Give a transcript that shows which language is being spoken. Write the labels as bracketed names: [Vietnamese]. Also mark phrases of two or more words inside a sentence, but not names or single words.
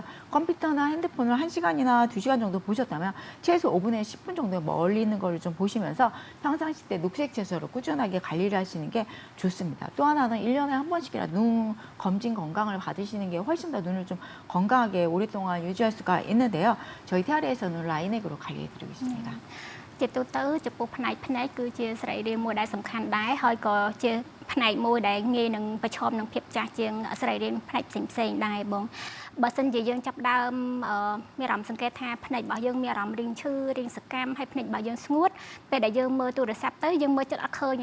[Korean] 컴퓨터나 핸드폰을 1시간이나 2시간 정도 보셨다면 최소 5분에 10분 정도 멀리 있는 걸 좀 보시면서 평상시 때 녹색 채소로 꾸준하게 관리를 하시는 게 좋습니다. 또 하나는 1년에 한 번씩이라도 눈 검진 건강을 받으시는 게 훨씬 더 눈을 좀 건강하게 오랫동안 유지할 수가 있는데요. 저희 TR에서는 라인액으로 관리해드리고 있습니다. [Khmer] ជាទូទៅចំពោះផ្នែកគឺជាស្រីរាងមួយដែលសំខាន់ដែរហើយក៏ជាផ្ផ្នែកមួយដែលងាយនឹងប្រឈមនឹងភាពចាស់ជាងសរីរាង្គផ្នែកផ្សេងៗដែរបងបើសិនជាយើងចាប់ដើមមានអារម្មណ៍សង្កេតថាភ្នែករបស់យើងមានអារម្មណ៍រីងឈឺរីងសកម្មហើយភ្នែករបស់យើងស្ងួតពេលដែលយើងមើលទូរស័ព្ទទៅយើងមើលចិត្តអត់ឃើញ